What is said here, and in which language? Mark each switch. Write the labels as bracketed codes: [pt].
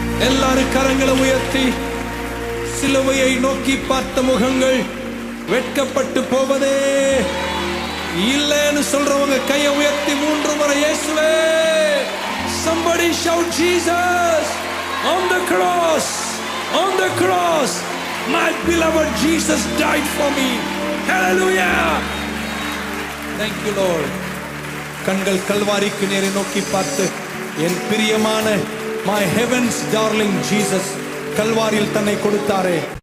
[ta] எல்லாரும் கரங்களை உயர்த்தி சிலுவையை நோக்கி பார்த்த முகங்கள் வெட்கப்பட்டு போவதே இல்லைன்னு சொல்றவங்க கையை உயர்த்தி 3 முறை இயேசுவே. [en] Somebody shout Jesus on the cross, on the cross. My beloved Jesus died for me. Hallelujah. Thank you Lord. [ta] கண்கள் கல்வாரிக்கு நேரே நோக்கி பார்த்து என் பிரியமான [en] my heaven's darling Jesus [ta] கல்வாரியில் தன்னை கொடுத்தாரே.